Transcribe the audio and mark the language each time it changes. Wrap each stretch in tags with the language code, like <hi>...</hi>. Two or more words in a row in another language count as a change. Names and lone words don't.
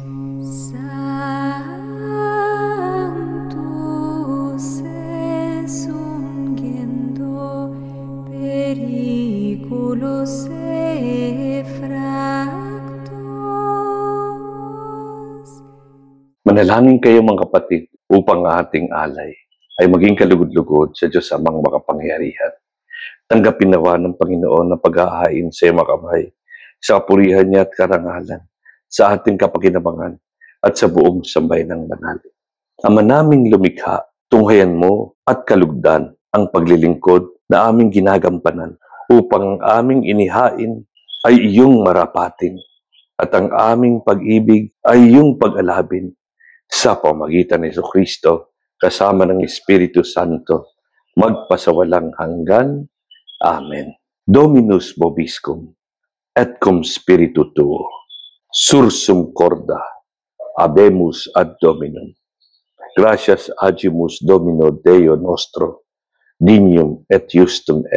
<la>Sanctus es ungendo periculos effractos.</la> <tl>Manalangin kayo mga kapatid upang ating alay ay maging kalugod-lugod sa Diyos amang makapangyarihan. Tanggapin nawa ng Panginoon na pag-aahain sa iyong makamay, sa kapurihan niya at karangalan, sa ating kapakinabangan at sa buong sambay ng banal. Ama naming lumikha, tunghayan mo at kalugdan ang paglilingkod na aming ginagampanan upang ang aming inihain ay iyong marapatin at ang aming pag-ibig ay iyong pag-alabin sa pamagitan ni Jesucristo kasama ng Espiritu Santo, magpasawalang hanggan. Amen.</tl> <la>Dominus vobiscum, et cum spiritu tuo, sursum corda, habemus ad Dominum. Gratias agimus Domino Deo nostro, dignum et justum est.</la>